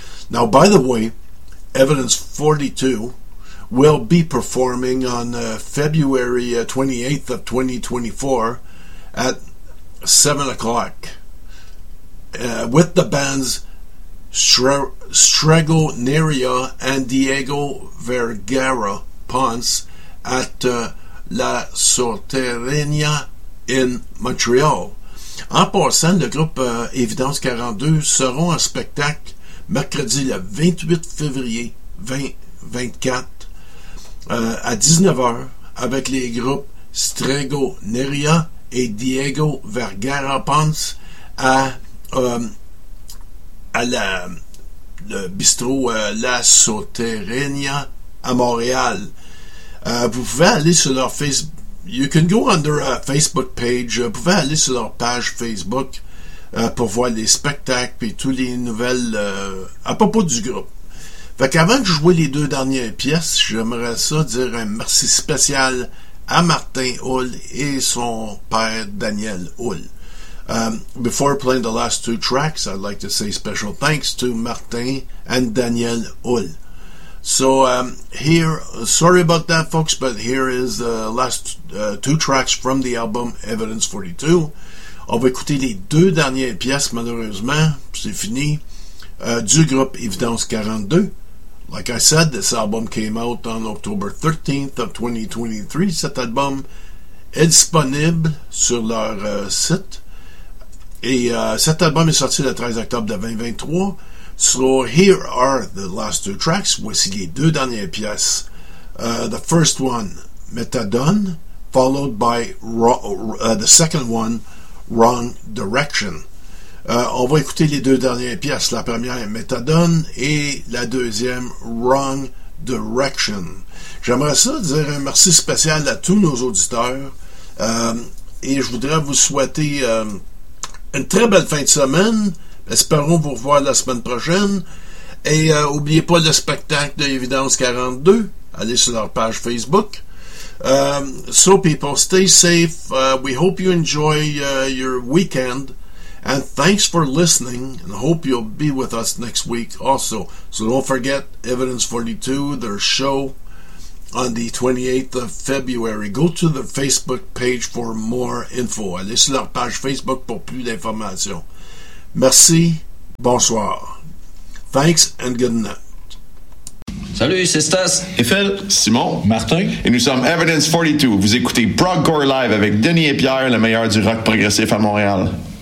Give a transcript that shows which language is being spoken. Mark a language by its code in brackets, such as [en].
[en] Now, by the way, Evidence 42 will be performing on February 28th of 2024 at 7 o'clock with the bands Strego Neria and Diego Vergara Ponce at La Sorterena in Montreal. [fr] En passant, le groupe Evidence 42 seront en spectacle mercredi le 28 février 2024 à 19h avec les groupes Strego Neria et Diego Vergara Ponce à la le bistrot La Soterenia à Montréal. Vous pouvez aller sur leur Facebook. [en] You can go under a Facebook page. [fr] Vous pouvez aller sur leur page Facebook pour voir les spectacles et toutes les nouvelles à propos du groupe. Fait qu'avant de jouer les deux dernières pièces, j'aimerais ça dire un merci spécial à Martin Hull et son père Daniel Hull. [en] Before playing the last two tracks, I'd like to say special thanks to Martin and Daniel Hull. So sorry about that, folks, but here is the last two tracks from the album Evidence 42. [fr] On va écouter les deux dernières pièces, malheureusement, c'est fini, du groupe Evidence 42. [en] Like I said, this album came out on October 13th of 2023. [fr] Cet album est disponible sur leur site. Et cet album est sorti le 13 octobre de 2023. [en] So here are the last two tracks. [fr] Voici les deux dernières pièces. [en] The first one, Methadone, followed by the second one, Wrong Direction. [fr] On va écouter les deux dernières pièces. La première, Methadone, et la deuxième, Wrong Direction. J'aimerais ça dire un merci spécial à tous nos auditeurs. Et je voudrais vous souhaiter une très belle fin de semaine. Espérons vous revoir la semaine prochaine. Et n'oubliez pas le spectacle de Evidence 42. Allez sur leur page Facebook. [en] So people, stay safe. We hope you enjoy your weekend. And thanks for listening, and hope you'll be with us next week also. So don't forget Evidence 42, their show on the 28th of February. Go to their Facebook page for more info. [fr] Allez sur leur page Facebook pour plus d'informations. Merci, bonsoir. [en] Thanks and good night. [fr] Salut, c'est Stas, Eiffel, Simon, Martin, et nous sommes Evidence 42. Vous écoutez Proggcore Live avec Denis et Pierre, le meilleur du rock progressif à Montréal.